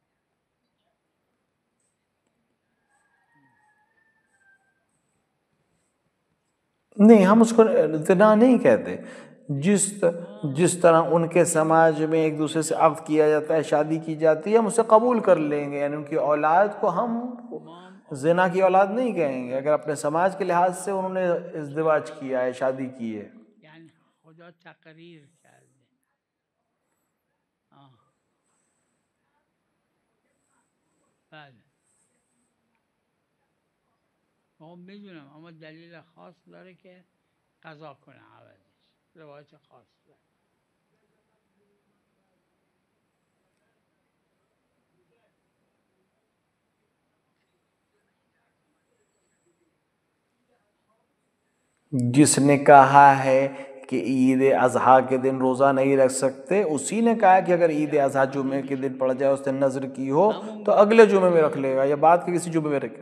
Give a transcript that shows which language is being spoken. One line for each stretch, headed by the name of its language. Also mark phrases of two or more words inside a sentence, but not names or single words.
Urdu: نہیں، ہم اس کو اتنا نہیں کہتے، جس طرح ان کے سماج میں ایک دوسرے سے عقد کیا جاتا ہے، شادی کی جاتی ہے، ہم اسے قبول کر لیں گے، یعنی ان کی اولاد کو ہم زنا کی اولاد نہیں کہیں گے اگر اپنے سماج کے لحاظ سے انہوں نے ازدواج کیا ہے، شادی کی ہے۔
Persian: یعنی خدا تقریر کرده. بله ما میدونم، اما دلیل خاص داره که قضا کنه عوضش، روایت خاص داره.
Urdu: جس نے کہا ہے کہ عید اضحیٰ کے دن روزہ نہیں رکھ سکتے، اسی نے کہا کہ اگر عید اضحیٰ جمعے کے دن پڑ جائے، اس نے نذر کی ہو تو اگلے جمعے میں رکھ لے گا یا بعد کے کسی جمعے میں رکھے گا۔